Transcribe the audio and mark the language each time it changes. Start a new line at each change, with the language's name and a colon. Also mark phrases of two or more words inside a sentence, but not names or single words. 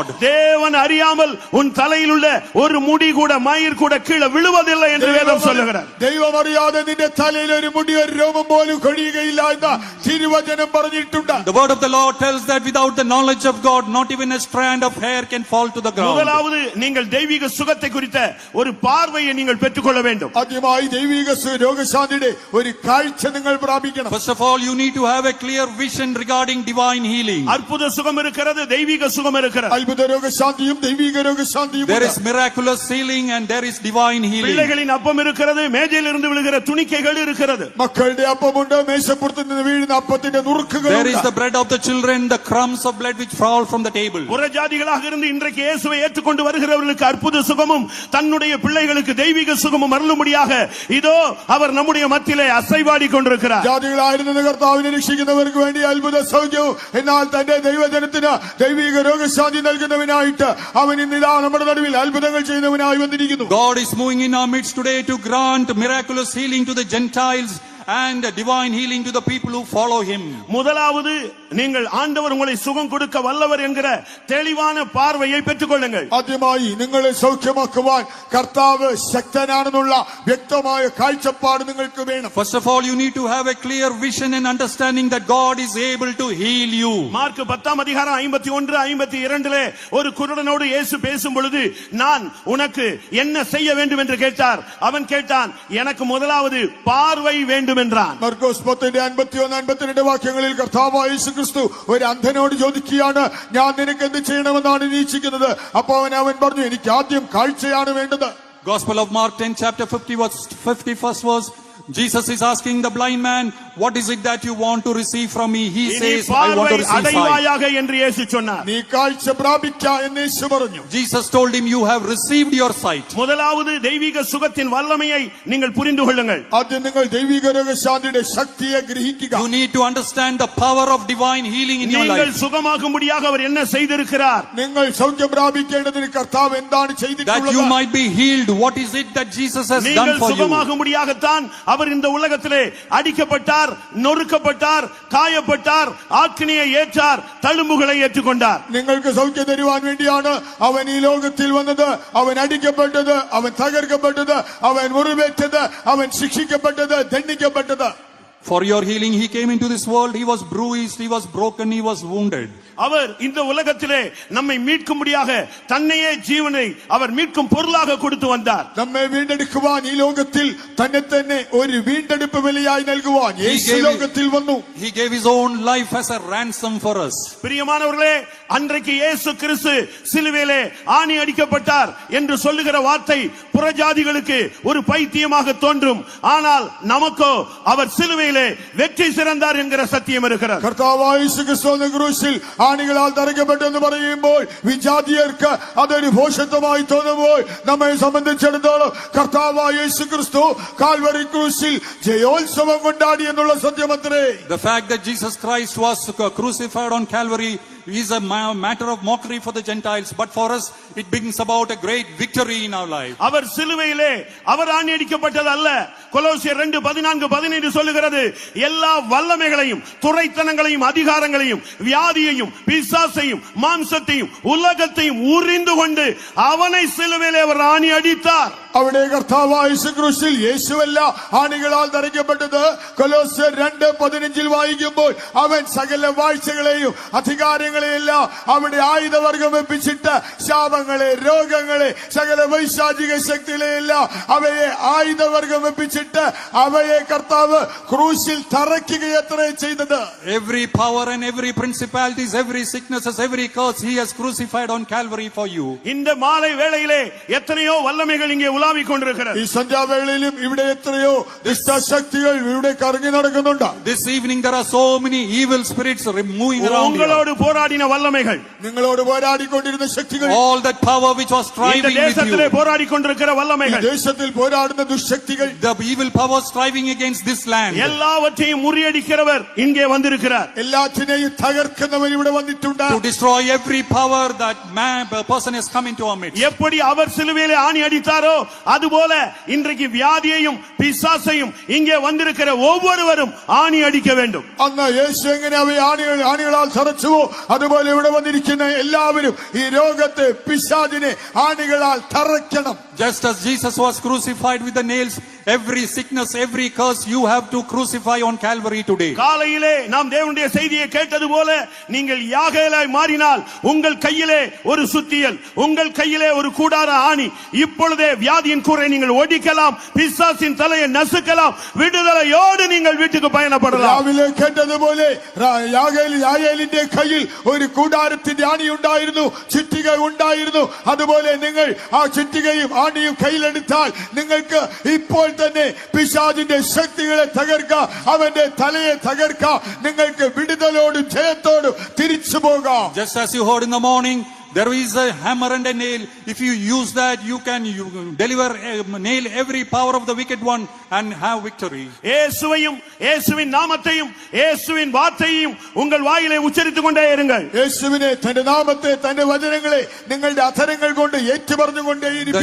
Tamil: தேவன் அறியாமல் உன் தலையில் உள்ள ஒரு முடி கூட மயிர் கூட கீழே விழுவதில்லை என்று வேதம் சொல்லுகிறார்.
Malayalam: ദൈവം അറിയാതെ നിന്റെ തലയിൽ ഒരു മുടി ഒരു രോമം പോലും കൊഴിയുകയില്ല എന്ന് തിരുവചനം പറഞ്ഞിട്ടുണ്ട്.
English: The word of the Lord tells that without the knowledge of God, not even a strand of hair can fall to the ground.
Tamil: முதலாவது நீங்கள் தெய்வீக சுகத்தை குறித்த ஒரு பார்வையை நீங்கள் பெற்றுக்கொள்ள வேண்டும்.
Malayalam: ആദ്യമായി ദൈവിക രോഗശാന്തിയുടെ ഒരു കാഴ്ച നിങ്ങൾ പ്രാപിക്കണം.
English: First of all, you need to have a clear vision regarding divine healing.
Tamil: அற்புத சுகம் இருக்கிறது, தெய்வீக சுகம் இருக்கிறது.
Malayalam: അത്ഭുത രോഗശാന്തിയും ദൈവിക രോഗശാന്തിയും
English: There is miraculous healing and there is divine healing.
Tamil: பிள்ளைகளின் அப்பம் இருக்கிறது, மேஜையில் இருந்து விழுகிற துணிக்கைகள் இருக்கிறது.
Malayalam: മക്കളുടെ അപ്പമുണ്ട്, മേശപ്പുറത്ത് നിന്ന് വീഴുന്ന അപ്പത്തിന്റെ
English: There is
Malayalam: നുറുക്കുകളുണ്ട്.
English: the bread of the children, the crumbs of blood which fall from the table.
Tamil: புறஜாதிகளாக இருந்து இன்றைக்கு இயேசுவை ஏற்றுக்கொண்டு வருகிறவர்களுக்கு அற்புத சுகமும் தன்னுடைய பிள்ளைகளுக்கு தெய்வீக சுகமும் அருளும்படியாக இதோ அவர் நம்முடைய மத்தியிலே அசைவாடி கொண்டிருக்கிறார்.
Malayalam: ജാതികളായിരുന്ന കർത്താവിനെ രക്ഷിക്കുന്നവർക്ക് വേണ്ടി അത്ഭുത സൗഖ്യവും എന്നാൽ തന്റെ ദൈവജനത്തിന് ദൈവിക രോഗശാന്തി നൽകുന്നവനായിട്ട് അവൻ ഇന്നിതാ നമ്മുടെ നടുവിൽ അത്ഭുതങ്ങൾ ചെയ്യുന്നവനായി വന്നിരിക്കുന്നു.
English: God is moving in our midst today to grant miraculous healing to the Gentiles and divine healing to the people who follow him.
Tamil: முதலாவது நீங்கள் ஆண்டவர் உங்களை சுகம் கொடுக்க வல்லவர் என்கிற தெளிவான பார்வையை பெற்றுக்கொள்ளுங்கள்.
Malayalam: ആദ്യമായി നിങ്ങളെ സൗഖ്യമാക്കുവാൻ കർത്താവ് ശക്തനാണെന്നുള്ള വ്യക്തമായ കാഴ്ചപ്പാട് നിങ്ങൾക്ക് വേണം.
English: First of all, you need to have a clear vision and understanding that God is able to heal you.
Tamil: மார்க் 10 அதிகாரம் 51 52 ஒரு குருடனோடு இயேசு பேசும் பொழுது நான் உனக்கு என்ன செய்ய வேண்டும் என்று கேட்டார். அவன் கேட்டான், எனக்கு முதலாவது பார்வை வேண்டும் என்றான்.
Malayalam: മർക്കോസ് 10:51-52 വാക്യങ്ങളിൽ കർത്താവായ യേശുക്രിസ്തു ഒരു അന്ധനോട് ചോദിക്കുകയാണ്, ഞാൻ നിനക്ക് എന്ത് ചെയ്യണമെന്നാണ് നിരീക്ഷിക്കുന്നത്. അപ്പോൾ അവൻ പറഞ്ഞു, എനിക്ക് ആദ്യം കാഴ്ചയാണ് വേണ്ടത്.
English: Gospel of Mark 10 chapter 51st verse. Jesus is asking the blind man, what is it that you want to receive from me? He
Tamil: இனி
English: says, I want to
Tamil: பார்வை
English: receive sight.
Tamil: அடைவாயாக என்று இயேசு சொன்னார்.
Malayalam: നീ കാഴ്ച പ്രാപിക്ക എന്ന് യേശു പറഞ്ഞു.
English: Jesus told him, you have received your sight.
Tamil: முதலாவது தெய்வீக சுகத்தின் வல்லமையை நீங்கள் புரிந்து கொள்ளுங்கள்.
Malayalam: ആദ്യം നിങ്ങൾ ദൈവിക രോഗശാന്തിയുടെ ശക്തിയെ ഗ്രഹിക്കുക.
English: You need to understand the power of divine healing in your
Tamil: நீங்கள்
English: life.
Tamil: சுகமாகும்படியாக அவர் என்ன செய்திருக்கிறார்?
Malayalam: നിങ്ങൾ സൗഖ്യം പ്രാപിക്കേണ്ടതിന് കർത്താവ് എന്താണ്
English: That you
Malayalam: ചെയ്തിട്ടുള്ളത്?
English: might be healed. What is it that Jesus has done
Tamil: நீங்கள்
English: for you?
Tamil: சுகமாகும்படியாகத்தான் அவர் இந்த உலகத்திலே அடிக்கப்பட்டார், நொறுக்கப்பட்டார், காயப்பட்டார், ஆக்கினியை ஏற்றார், தழும்புகளை ஏற்றுக்கொண்டார்.
Malayalam: നിങ്ങൾക്ക് സൗഖ്യം തരുവാൻ വേണ്ടിയാണ് അവൻ ഈ ലോകത്തിൽ വന്നത്. അവൻ അടിക്കപ്പെട്ടത്, അവൻ തകർക്കപ്പെട്ടത്, അവൻ മുറിവേറ്റത്, അവൻ ശിക്ഷിക്കപ്പെട്ടത്, ദണ്ഡിക്കപ്പെട്ടത്.
English: For your healing, he came into this world. He was bruised, he was broken, he was wounded.
Tamil: அவர் இந்த உலகத்திலே நம்மை மீட்கும்படியாக தன்னையே ஜீவனை அவர் மீட்கும் பொருளாக கொடுத்து வந்தார்.
Malayalam: നമ്മെ വീണ്ടെടുക്കുവാൻ ഈ ലോകത്തിൽ തന്നെ തന്നെ ഒരു വീണ്ടെടുപ്പ് വിലയായി നൽകുവാൻ യേശു ലോകത്തിൽ വന്നു.
English: He gave his own life as a ransom for us.
Tamil: பிரியமானவர்களே, அன்றைக்கு இயேசு கிறிஸ்து சிலுவையிலே ஆணி அடிக்கப்பட்டார் என்று சொல்லுகிற வார்த்தை புறஜாதிகளுக்கு ஒரு பைத்தியமாக தோன்றும். ஆனால் நமக்கோ அவர் சிலுவையிலே வெற்றி சிறந்தார் என்கிற சத்தியம் இருக்கிறது.
Malayalam: കർത്താവായ യേശു ക്രിസ്തു ക്രൂശിൽ ആണികളാൽ തറയ്ക്കപ്പെട്ടെന്ന് പറയുമ്പോൾ വിജാതിയർക്ക് അതൊരു ഭോഷത്വമായി തോന്നുമ്പോൾ നമ്മെ സംബന്ധിച്ചിടത്തോളം കർത്താവായ യേശു ക്രിസ്തു കാൽവരി ക്രൂശിൽ ജയോത്സവം കൊണ്ടാടി എന്നുള്ള സത്യമത്രേ.
English: The fact that Jesus Christ was crucified on Calvary is a matter of mockery for the Gentiles, but for us it brings about a great victory in our life.
Tamil: அவர் சிலுவையிலே அவர் ஆணி அடிக்கப்பட்டது அல்ல. கொலோசியர் 2:14-15 சொல்லுகிறது, எல்லா வல்லமைகளையும் துரைத்தனங்களையும் அதிகாரங்களையும் வியாதியையும் பிசாசையும் மாம்சத்தையும் உலகத்தையும் உரிந்து கொண்டு அவனை சிலுவையிலே அவர் ஆணி அடித்தார்.
Malayalam: അവിടെ കർത്താവായ യേശു ക്രൂശിൽ യേശുവല്ല ആണികളാൽ തറയ്ക്കപ്പെട്ടത്. കൊലോസ്യർ 2:15 വായിക്കുമ്പോൾ അവൻ സകല വാഴ്ചകളെയും അധികാരങ്ങളെയെല്ലാം അവിടെ ആയുധവർഗം വെപ്പിച്ചിട്ട് ശാപങ്ങളെ, രോഗങ്ങളെ, സകല വൈശാചിക ശക്തികളെയെല്ലാം അവയെ ആയുധവർഗം വെപ്പിച്ചിട്ട് അവയെ കർത്താവ് ക്രൂശിൽ തറയ്ക്കുകയത്രേ ചെയ്തത്.
English: Every power and every principalities, every sicknesses, every curse he has crucified on Calvary for you.
Tamil: இந்த மாலை வேளையிலே எத்தனையோ வல்லமைகள் இங்கே உலா உலாவிக் கொண்டிருக்கிறது.
Malayalam: ഈ സന്ധ്യാവേളയിലും ഇവിടെ എത്രയോ ദുഷ്ടശക്തികൾ ഇവിടെ കറങ്ങി നടക്കുന്നുണ്ട്.
English: This evening there are so many evil spirits moving around here.
Tamil: உங்களோடு போராடின வல்லமைகள்,
Malayalam: നിങ്ങളോട് പോരാടിക്കൊണ്ടിരുന്ന ശക്തികൾ,
English: All that power which was
Tamil: இந்த
English: striving with
Tamil: தேசத்திலே
English: you,
Tamil: போராடிக் கொண்டிருக்கிற
Malayalam: ഈ
Tamil: வல்லமைகள்,
Malayalam: ദേശത്തിൽ പോരാടുന്ന ദുഷ്ടശക്തികൾ,
English: the evil power striving against this land,
Tamil: எல்லாவற்றையும் முறியடிக்கிறவர் இங்கே வந்திருக்கிறார்.
Malayalam: എല്ലാറ്റിനെയും തകർക്കുന്നവൻ ഇവിടെ വന്നിട്ടുണ്ട്.
English: to destroy every power that person has come into our midst.
Tamil: எப்படி அவர் சிலுவையிலே ஆணி அடித்தாரோ அதுபோல இன்றைக்கு வியாதியையும் பிசாசையும் இங்கே வந்திருக்கிற ஒவ்வொருவரும் ஆணி அடிக்க வேண்டும்.
Malayalam: അന്ന് യേശു എങ്ങനെ അവയെ ആണികളാൽ തറച്ചുവോ അതുപോലെ ഇവിടെ വന്നിരിക്കുന്ന എല്ലാവരും ഈ രോഗത്തെ പിശാചിനെ ആണികളാൽ തറയ്ക്കണം.
English: Just as Jesus was crucified with the nails, every sickness, every curse you have to crucify on Calvary today.
Tamil: காலையிலே நாம் தேவனுடைய செய்தியை கேட்டது போல நீங்கள் யாகேலாய் மாறினால் உங்கள் கையிலே ஒரு சுத்தியல், உங்கள் கையிலே ஒரு கூடார ஆணி, இப்பொழுதே வியாதியின் கூரை நீங்கள் ஒடிக்கலாம், பிசாசின் தலையை நசுக்கலாம், விடுதலையோடு நீங்கள் வீட்டுக்கு பயணப்படலாம்.
Malayalam: രാവിലെ കേട്ടതുപോലെ യാഗേലിന്റെ കയ്യിൽ ഒരു കൂടാരത്തിന്റെ ആണി ഉണ്ടായിരുന്നു, ചുറ്റിക ഉണ്ടായിരുന്നു. അതുപോലെ നിങ്ങൾ ആ ചുറ്റികയും ആണിയും കയ്യിലെടുത്താൽ നിങ്ങൾക്ക് ഇപ്പോൾ തന്നെ പിശാചിന്റെ ശക്തികളെ തകർക്കാം, അവന്റെ തലയെ തകർക്കാം. നിങ്ങൾക്ക് വിടുതലോടും ജയത്തോടും തിരിച്ചു പോകാം.
English: Just as you heard in the morning, there is a hammer and a nail. If you use that, you can deliver, nail every power of the wicked one and have victory.
Tamil: இயேசுவையும் இயேசுவின் நாமத்தையும் இயேசுவின் வார்த்தையையும் உங்கள் வாயிலே உச்சரித்துக் கொண்டே இருங்கள்.
Malayalam: യേശുവിനെ, തന്റെ നാമത്തെ, തന്റെ വചനങ്ങളെ നിങ്ങളുടെ അധരങ്ങൾ കൊണ്ട് ഏറ്റുപറഞ്ഞുകൊണ്ടേയിരിക്കും.